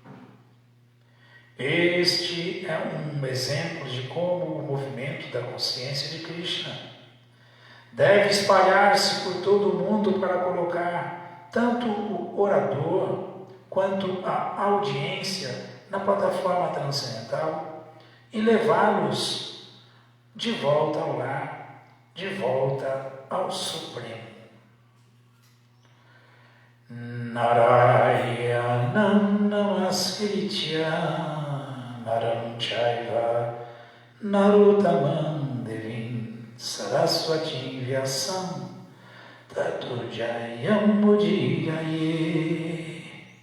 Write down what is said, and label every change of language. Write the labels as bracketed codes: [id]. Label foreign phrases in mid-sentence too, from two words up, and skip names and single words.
[pt] Este é um exemplo de como o movimento da consciência de Krishna deve espalhar-se por todo o mundo para colocar tanto o orador quanto a audiência na plataforma transcendental e levá-los de volta ao lar, de volta ao Supremo. [sa] Narayanam namaskritya naram chaiva narottamam devim saraswatim vyasam tato jayam mudiraye